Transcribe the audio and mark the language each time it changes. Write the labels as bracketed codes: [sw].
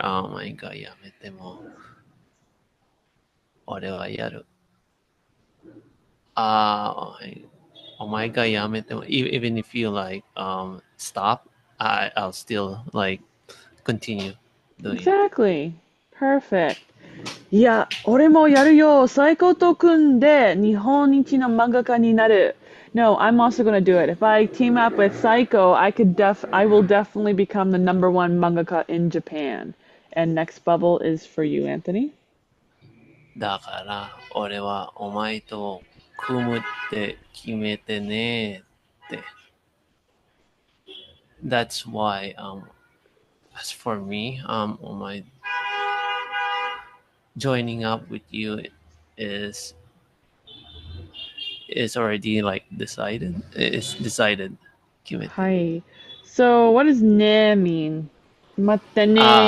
[en] Oh my god, [ja] やめても俺はやる。 [en] Oh my god, [ja] やめても [en] even if you like stop, I'll still like continue doing it. Exactly. Perfect. [ja] いや、俺もやるよ。サイコと組んで日本一の漫画家になる。 [en] No, I'm also gonna do it. If I team up with Psycho, I will definitely become the number one mangaka in Japan. And next bubble is for you, Anthony. [ja] だから俺はお前と組むって決めてねって。 [en] That's why as for me, お前 joining up with you is is already like decided. It's decided. [ja] 決めてる。はい。 [en] So, what does ne mean? [ja] 待ってね。